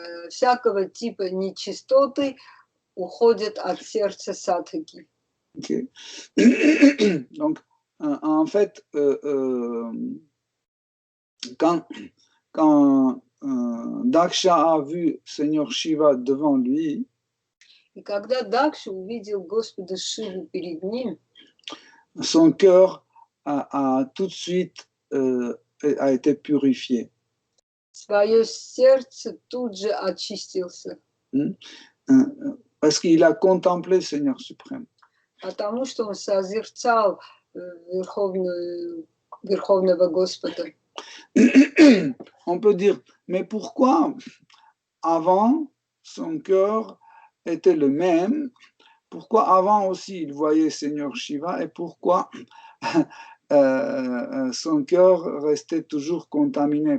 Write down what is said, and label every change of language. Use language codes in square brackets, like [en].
[ru] Всякого типа нечистоты уходят от сердца садхаки. [en] Okay. [fr] Donc, en fait, quand Daksha a vu Seigneur Shiva devant lui, [ru] и когда Дакша увидел Господа Шиву перед ним, [fr] son cœur a tout de suite a été purifié. [ru] Свое сердце тут же очистился. [fr] Parce qu'il a contemplé le Seigneur suprême. [ru] Потому что он созерцал Верховного Господа. [fr] On peut dire, mais pourquoi avant son cœur était le même? Pourquoi avant aussi il voyait Seigneur Shiva et pourquoi son cœur restait toujours contaminé?